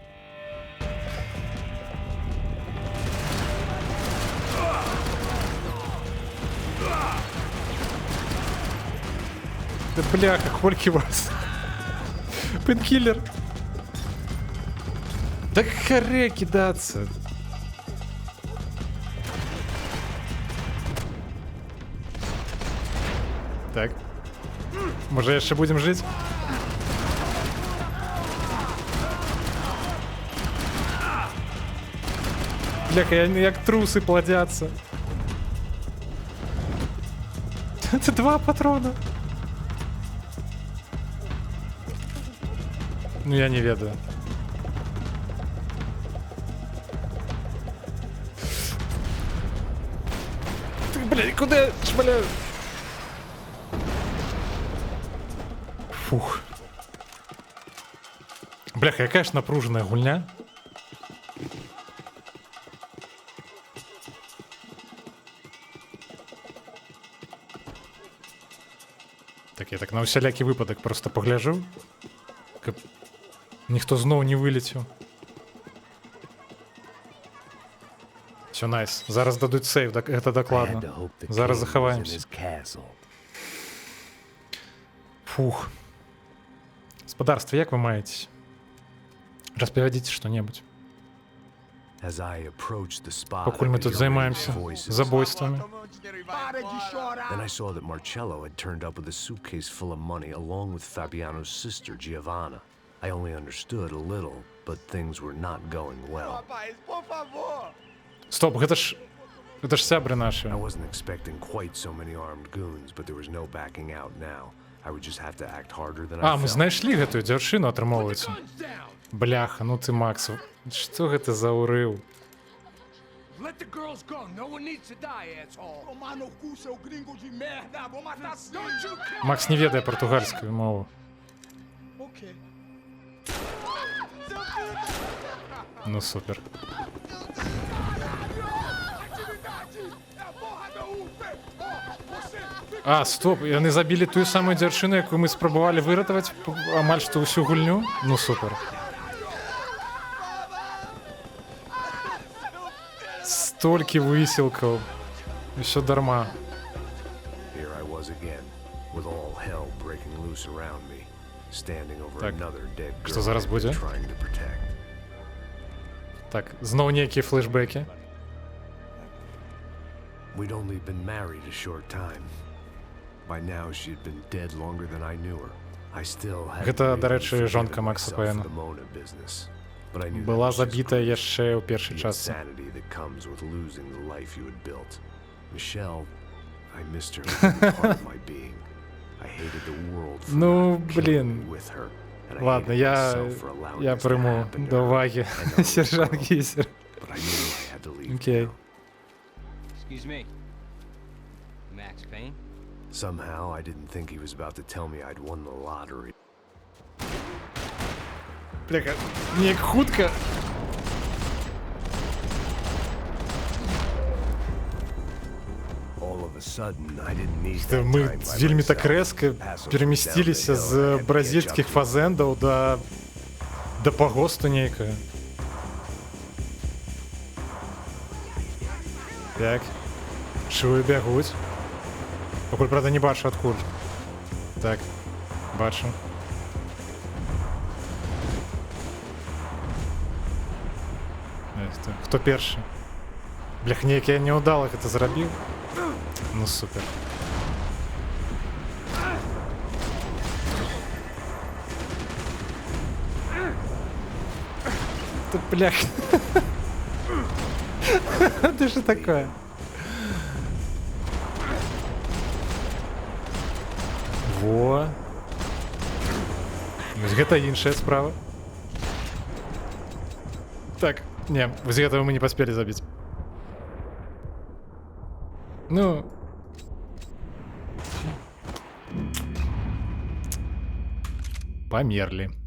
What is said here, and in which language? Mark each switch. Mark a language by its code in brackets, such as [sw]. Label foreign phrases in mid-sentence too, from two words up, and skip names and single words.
[be] Да бляха, колькі вас? [ru] Пейнкиллер. Да харе кидаться. [be] Так. Може, яшчэ [ru] будем жить? Бляха, як трусы плодятся. Это 2 патрона. [be] Ну, я не ведаю. [ru] Ты, блядь, куда я шмаляю? Фух. [be] Бляха, якая ж напруженая гульня. Так, я так на усялякі выпадак просто погляжу. Каб ніхто зноў не вылецеў. [ru] Все, найс. [be] Зараз дадуць сейв, гэта дакладна. Зараз захаваемся. Фух. Гаспадарства, як вы маецесь? Распавядзіце што-небудзь. Пакуль мы тут займаемся забойствамі. [en] Then I saw that Marcello had turned up with a suitcase full of money along with Fabiano's sister, Giovanna. I only understood a little, but things were not going well. [be] Стоп, гэта ж сябры наши. [en] I wasn't expecting quite so many armed goons, but there was no backing out now. I would just have to act harder than I [be] А, мы [en] felt. [be] знайшлі гэтую дзяўчыну, атрымоўваецца. Бляха, ну ты, Макс, што гэта за ўрыў? [en] Let the girls go. No one needs to die, asshole. [pt] Tomar no cu, seu gringo de merda. Vou matar sim. [en] Don't you come. [be] Макс не ведае партугальскую мову. [en] Okay. [be] Ну супер. А, стоп, яны забілі тую самую дзяўчыну, якую мы спрабавалі выратаваць амаль што ўсю гульню? Ну супер. Столькі высілкаў. Усё дарма. [en] Here I was again, with all hell breaking loose around me, standing over [be] Так, [en] another dead [be] што [en] girl [be] зараз [en] I'd [be] будзе? [en] been trying to protect. [be] Так, зноў нейкія флешбекі. [en] We'd only been married a short time. By now, she'd been dead longer than I knew her. I still had [be] Гэта, да [en] really [be] рэчы, [en] forgiven [be] жонка Макса [en] myself [be] Пэйна. [en] for the Mona business, but I knew [be] Была [en] that was just [be] забіта [en] cruel. [be] яшчэ ў першай [en] The [be] частцы. [en] insanity that comes with losing the life you had built. Michelle, I missed her with every part of my being. I hated the world for [be] Ну, [en] not killing me [be] блін. [en] with her. And I [ru] Ладно, [en] hated [be] я [en] myself for allowing this to [uk] прийму [en] happen to [uk] до [en] her [uk] уваги [en] and to her [uk] сержант [en] girl. [uk] Гейзер. [en] But I knew I had to leave [uk] Окей. [en] town. Excuse me. Max Payne? Somehow, I didn't think he was about to tell me I'd won the lottery. [be] Бляха, неяк хутка. [en] All of a sudden, I didn't need [uk] Та [en] that [uk] Ми [en] time by [be] вельмі так [en] myself. [be] рэзка [en] Paso was [uk] перемесціліся [en] down the hill, [be] з [en] I had to catch [be] бразільскіх [en] up to him. [be] фазендаў да пагосту нейкага. Так. Швы бягуць. Пакуль, правда, не бачу адкуль. Так, бачу. Хто першы? Блях, неяк я няўдала гэта зрабіў. Ну супер. Ты, блях. [ru] Ты что такое? Во. [be] Вось гэта іншая справа. Так, не, вось гэтага мы не паспелі забіць. Ну. Памерлі.